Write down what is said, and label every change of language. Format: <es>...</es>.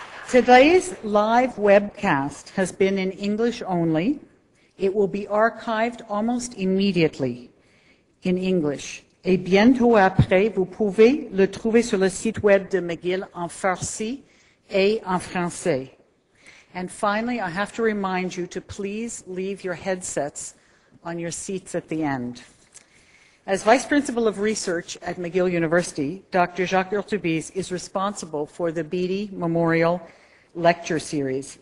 <en>Today's live webcast has been in English only. It will be archived almost immediately in English.</en> <fr>Et bientôt après, vous pouvez le trouver sur le site web de McGill en farsi et en français.</fr> <en>And finally, I have to remind you to please leave your headsets on your seats at the end. As Vice Principal of Research at McGill University, Dr. Jacques Hurtubise is responsible for the Beatty Memorial Lecture Series.</en>